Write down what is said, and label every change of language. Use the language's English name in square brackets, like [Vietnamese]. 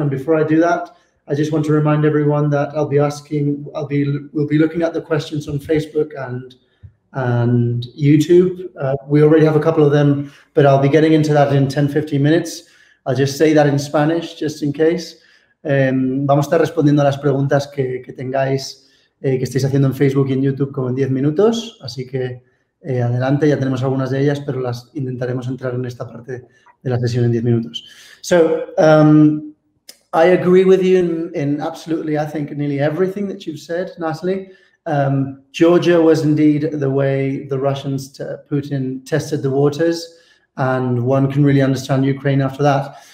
[English] And before I do that, I just want to remind everyone that we'll be looking at the questions on Facebook and YouTube. We already have a couple of them, but I'll be getting into that in 10-15 minutes. I'll just say that in Spanish, just in case. [Spanish] Vamos a estar respondiendo a las preguntas que tengáis, que estéis haciendo en Facebook y en YouTube como en 10 minutos. Así que adelante, ya tenemos algunas de ellas, pero las intentaremos entrar en esta parte de la sesión en 10 minutos. [English] So, I agree with you in absolutely, I think, nearly everything that you've said, Natalie. Georgia was indeed the way the Russians, Putin, tested the waters, and one can really understand Ukraine after that.